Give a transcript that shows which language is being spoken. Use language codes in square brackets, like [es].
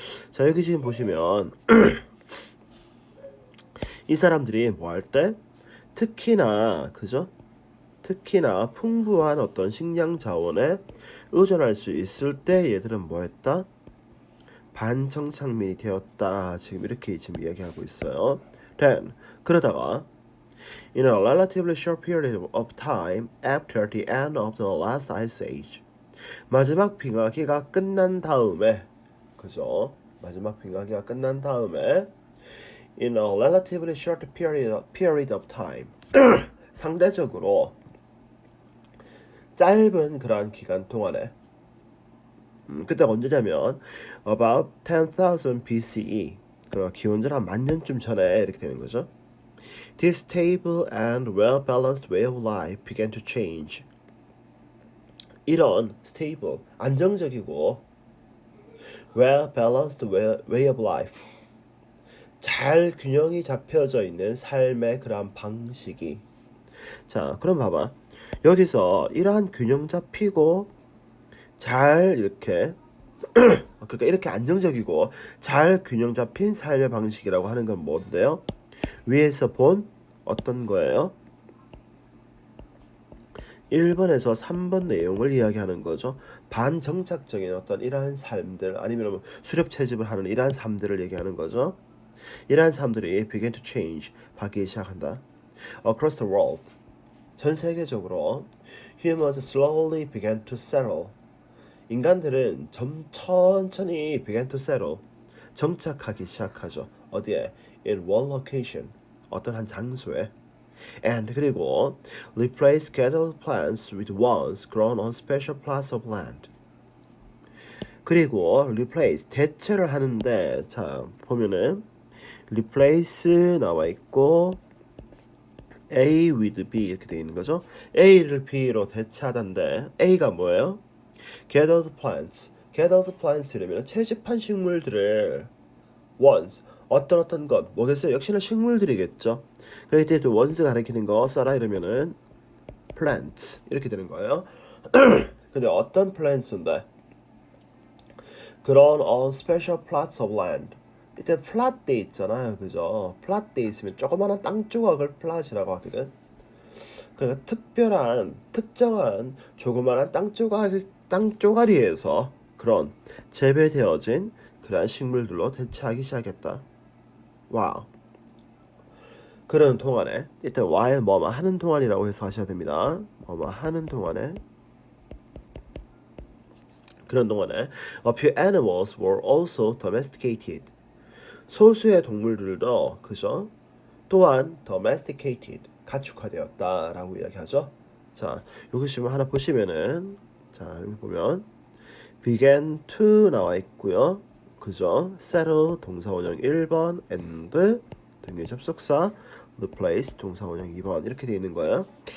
[ko] 자 여기 지금 보시면 이 사람들이 뭐 할 때 특히나 그죠? 특히나 풍부한 어떤 식량 자원에 의존할 수 있을 때 얘들은 뭐 했다? 반정착민이 되었다. 지금 이렇게 지금 이야기하고 있어요. [en] Then 그러다가 In a relatively short period of time after the end of the last ice age [ko] 마지막 빙하기가 끝난 다음에 그죠? 마지막 빙하기가 끝난 다음에 [en] In a relatively short period of time [ko] 상대적으로 짧은 그러한 기간 동안에 그때가 언제냐면 [en] about 10,000 BCE [ko] 그 기원전 한 만년쯤 전에 이렇게 되는 거죠. [en] This stable and well-balanced way of life began to change. [ko] 이런 stable, 안정적이고 [en] well-balanced way of life, [ko] 잘 균형이 잡혀져 있는 삶의 그런 방식이 자, 그럼 봐봐. 여기서 이러한 균형 잡히고 잘 이렇게 그러니까 이렇게 안정적이고 잘 균형 잡힌 삶의 방식이라고 하는 건 뭔데요? 위에서 본 어떤 거예요? 1번에서 3번 내용을 이야기하는 거죠. 반정착적인 어떤 이러한 삶들 아니면 수렵 채집을 하는 이러한 삶들을 얘기하는 거죠. 이러한 삶들이 [en] begin to change, [ko] 바뀌기 시작한다. [en] Across the world, [ko] 전 세계적으로 [en] humans slowly began to settle. [ko] 인간들은 천천히 [en] began to settle, [ko] 정착하기 시작하죠. 어디에? [en] In one location, [ko] 어떤 한 장소에. [en] And 그리고 replace scattered plants with ones grown on special plots of land. [ko] 그리고 replace 대체를 하는데 자 보면은 replace 나와 있고 A with B 이렇게 되어 있는 거죠. A를 B로 대체하던데 A가 뭐예요? [en] Gathered plants. [ko] Gathered plants라면 채집한 식물들을 ones 어떤 것 뭐겠어요? 역시나 식물들이겠죠. 그럴 때 또 ones 가리키는 거 써라 이러면은 plants 이렇게 되는 거예요. 근데 어떤 plants인데? [en] 그런 on special plots of land. [ko] 이때 플랫 돼 있잖아요, 그죠? 플랫 돼 있으면 조그마한 땅 조각을 플랫이라고 하거든. 그러니까 특정한 조그마한 땅 쪼가리에서 그런 재배되어진 그러한 식물들로 대체하기 시작했다. 와우. 그런 동안에 이때 while 뭐뭐 하는 동안이라고 해서 하셔야 됩니다. 뭐뭐 하는 동안에 그런 동안에 [en] a few animals were also domesticated. [ko] 소수의 동물들도 그죠? 또한 domesticated, 가축화되었다라고 이야기하죠. 자, 여기 지금 하나 보시면은 자, 여기 보면 began to 나와 있고요. 그죠? settle 동사원형 1번 and 등의 접속사 replace 동사원형 2번 이렇게 되어 있는 거예요.